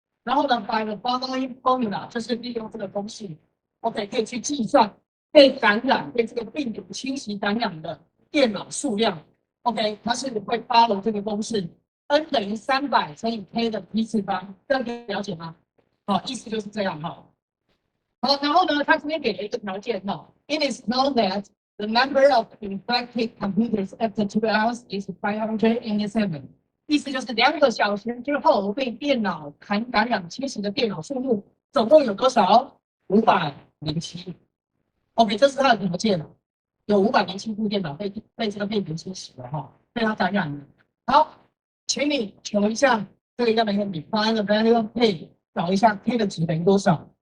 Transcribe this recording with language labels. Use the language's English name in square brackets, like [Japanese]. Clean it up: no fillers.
[Chinese] 然后呢 ， [English] by the following formula [Chinese] 就是利用这个公式 ，OK 可以去计算被感染、被这个病毒侵袭感染的电脑数量 ，OK 它是会 follow 这个公式 ，N 等于300乘以 k 的 p 次方，这样可以了解吗？好，意思就是这样哈。好，然后呢，他这边给了一个条件哈 [English] ，It is known that the number of infected computers after 2 hours is 507. [Chinese] 意思就是2个小时之后被电脑感染侵袭的电脑数目总共有多少？507。 OK， 这是它的条件，有507部电脑被这个病毒侵袭了哈，被它感染了。好，请你求一下这个要不要你 [English] find the value of k， [Chinese] 找一下 k 的值等于多少。